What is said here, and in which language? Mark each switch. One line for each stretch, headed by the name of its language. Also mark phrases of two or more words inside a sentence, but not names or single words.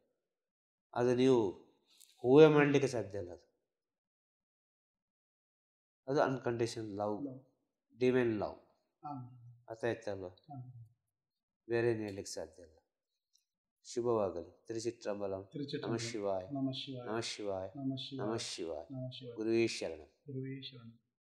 Kannada: ಅದು ನೀವು ಊಹೆ ಮಾಡಲಿಕ್ಕೆ ಸಾಧ್ಯ ಇಲ್ಲ.
English: ಅದು unconditional love, divine love.
Kannada: ಅರ್ಥ ಆಯ್ತಾ ಅಲ್ವಾ, ಬೇರೆ ಏನು ಹೇಳಲಿಕ್ಕೆ ಸಾಧ್ಯ ಇಲ್ಲ. ಶುಭವಾಗಲಿ. ತಿರುಚಿಟ್ರಂಬಲಂ.
Sanskrit: ನಮಃ ಶಿವಾಯ, ನಮಃ ಶಿವಾಯ, ನಮಃ ಶಿವಾಯ, ನಮಃ ಶಿವಾಯ. ಗುರುವೇ ಶರಣಂ.